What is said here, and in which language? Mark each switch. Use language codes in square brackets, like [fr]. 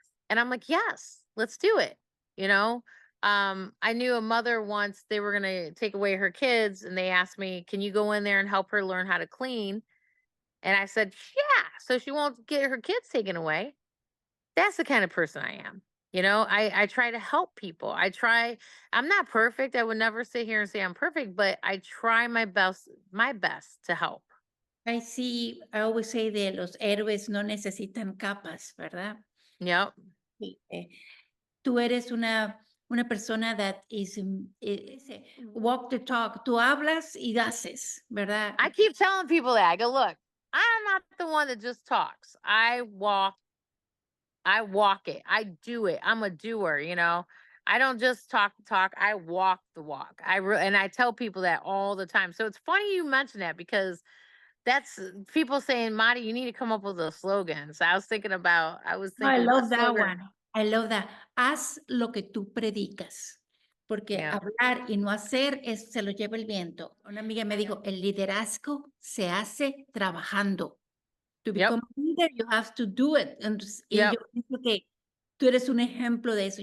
[en] And I'm like, yes, let's do it. You know, I knew a mother once, they were going to take away her kids, and they asked me, can you go in there and help her learn how to clean? And I said, yeah, so she won't get her kids taken away. That's the kind of person I am. I try to help people. I'm not perfect. I would never sit here and say I'm perfect, but I try my best to help. I always say [es] de los héroes no necesitan capas, ¿verdad? [en] Yep. [es] Sí, tú eres una persona [en] that is, walk the talk. [es] Tú hablas y haces, ¿verdad? [en] I keep telling people that. I go, look, I'm not the one that just talks. I walk it. I do it. I'm a doer, you know. I don't just talk the talk. I walk the walk. And I tell people that all the time. So it's funny you mention that because that's people saying, Marty, you need to come up with a slogan. So I was thinking, No, I what love that slogan? one. I love that. [es] Haz lo que tú predicas, porque [en] Yeah. [es] hablar y no hacer se lo lleva el viento. Una amiga me dijo, el liderazgo se hace trabajando. [en] To Yep. become a leader, you have to do it. [es] Y yo [en] Yep. [es] pienso que tú eres un ejemplo de eso.